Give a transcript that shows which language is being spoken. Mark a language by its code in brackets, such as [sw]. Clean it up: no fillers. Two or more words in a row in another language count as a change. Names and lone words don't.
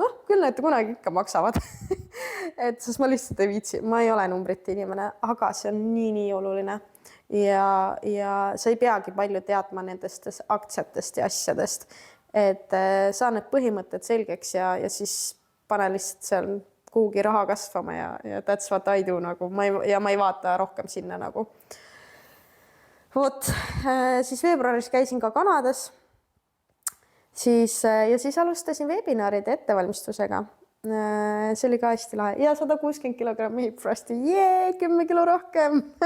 [et] Küll need kunagi ikka maksavad. Et sest ma lihtsalt ei viitsi, ma ei ole numbrite inimene, aga see on nii oluline. Ja sa ei peagi palju teadma nendest aktsiatest ja asjadest, et saa need põhimõtted selgeks ja siis pane lihtsalt seal kuhugi raha kasvama ja [en] that's what I do [et] nagu. Ma ei vaata rohkem sinna nagu. Siis veebruaris käisin ka Kanadas. Ja siis alustasin webinaride ettevalmistusega. See oli ka hästi lahe. Ja 160 kilogrammi [en] hip thrusti. [et] 10 kilo rohkem.